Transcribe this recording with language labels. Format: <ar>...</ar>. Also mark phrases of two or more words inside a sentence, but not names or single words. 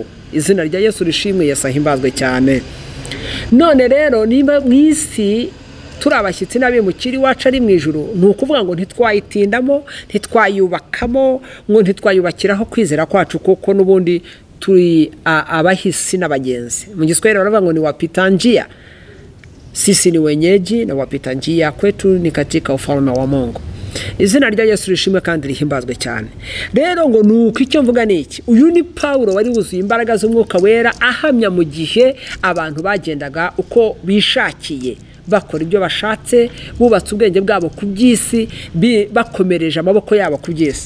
<rw>Izina rya Yesu rishimwe, Yesu ahimbazwe cyane. None rero nimba mu isi turabashyitsi n'abimukira, iwacu ari mu ijuru, ni ukuvuga ngo ntitwayitindamo, ntitwayubakamo, ngo ntitwayubakiraho kwizera kwacu, kuko n'ubundi turi abahisi n'abagenzi. Mu Giswahili baravuga ngo</rw> <sw>ni wapita njia. Sisi ni wenyeji na wapita njia, kwetu ni katika ufalme wa Mungu.</sw> <rw>Izina rya Yesu rishimwe kandi rihimbazwe cyane. Rero ngo nuko icyo mvuga ni iki, uyu ni Paulo wari wuzuye imbaraga z'umwuka wera, ahamya mu gihe abantu bagendaga uko bishakiye, bakora ibyo bashatse, bubatse ubwenge bwabo ku by'isi, bakomereje amaboko yabo ku by'isi.</rw>